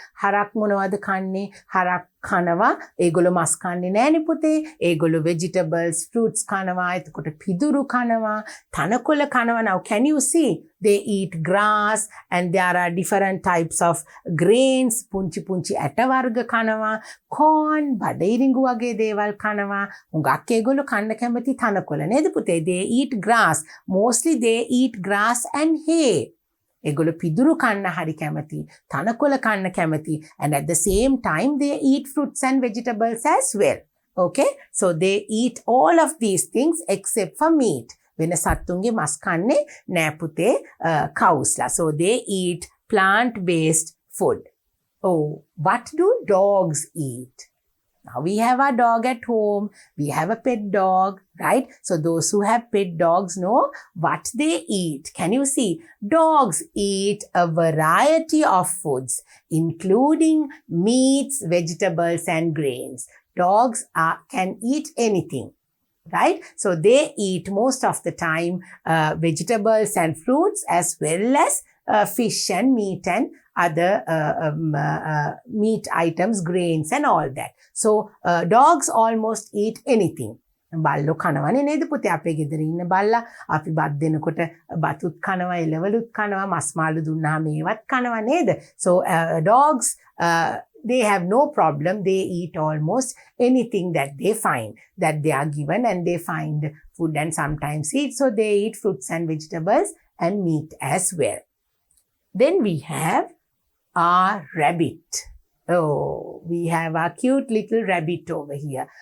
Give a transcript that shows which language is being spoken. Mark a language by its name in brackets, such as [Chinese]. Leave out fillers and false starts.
[Sinhala] හරක් මොනවද කන්නේ? හරක් කනවා. ඒගොල්ලෝ මස් කන්නේ නෑනේ පුතේ. ඒගොල්ලෝ vegetables, fruits කනවා. එතකොට පිදුරු කනවා. තනකොළ කනවා. [English] Now can you see? They eat grass and there are different types of grains. [Sinhala] පුංචි ඇට වර්ග කනවා. corn, බඩඉරිඟු වගේ දේවල් කනවා. හුඟක් ඒගොල්ලෝ කන්න කැමති තනකොළ නේද පුතේ? [English] They eat grass. Mostly they eat grass and hay. [Sinhala] ඒගොල්ලෝ පිදුරු කන්න හරි කැමති, තනකොළ කන්න කැමති, [English] and at the same time they eat fruits and vegetables as well. Okay, so they eat all of these things except for meat. [Sinhala] වෙන සත්තුන්ගේ මස් කන්නේ නෑ පුතේ cows ලා. [English] So they eat plant-based food. Oh, what do dogs eat? Now we have our dog at home. We have a pet dog, right? So those who have pet dogs know what they eat. Can you see? Dogs eat a variety of foods, including meats, vegetables, and grains. Dogs can eat anything, right? So they eat most of the time vegetables and fruits, as well as fish and meat and other meat items, grains and all that. So dogs almost eat anything. [Sinhala] බල්ලෝ කනවනේ නේද පුතේ? අපේ ගෙදර ඉන්න බල්ලා අපි බත් දෙනකොට බතුත් කනවා, එළවලුත් කනවා, මස් මාළු දුන්නාම ඒවත් කනවා නේද? [English] So dogs they have no problem. They eat almost anything that they find, that they are given, and they find food and sometimes eat. So they eat fruits and vegetables and meat as well. Then we have our rabbit. Oh, we have our cute little rabbit over here.